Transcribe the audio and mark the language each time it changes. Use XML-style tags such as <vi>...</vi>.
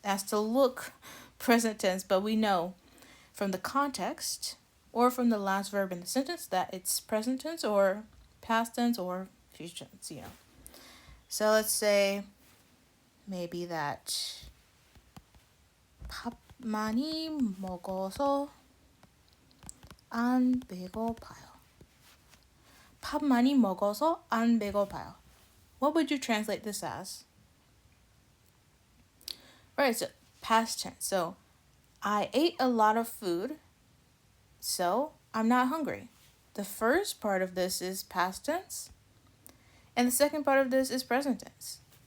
<en>It has to look present tense, but we know from the context or from the last verb in the sentence that it's present tense or past tense or future tense, So let's say maybe that</en> <ko>밥 많이 먹어서 안 배고파요. 밥 많이 먹어서 안 배고파요.</ko> <en>What would you translate this as? Right, so past tense. So I ate a lot of food, so I'm not hungry. The first part of this is past tense, and the second part of this is present tense.</en>